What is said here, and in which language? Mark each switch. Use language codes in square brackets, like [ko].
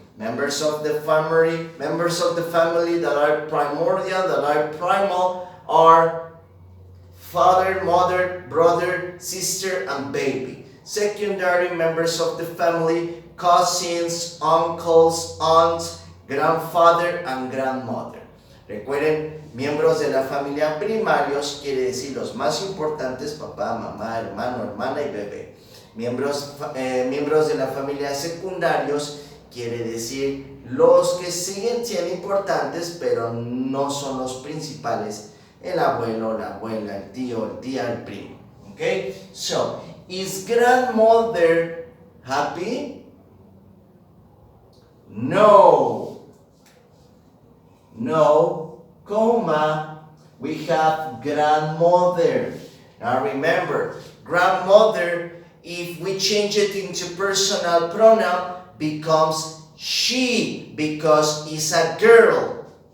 [en] Members of the family that are primordial, that are primal, are father, mother, brother, sister, and baby. Secondary members of the family, cousins, uncles, aunts, grandfather, and grandmother. [es] Recuerden, miembros de la familia primarios quiere decir los más importantes, papá, mamá, hermano, hermana y bebé. Miembros de la familia secundarios quiere decir los que siguen siendo importantes, pero no son los principales. El abuelo, la abuela, el tío, el tía, el primo. [en] Okay? So, is grandmother happy? No. No, comma, we have grandmother. Now remember, grandmother, if we change it into personal pronoun, becomes she because it's a girl.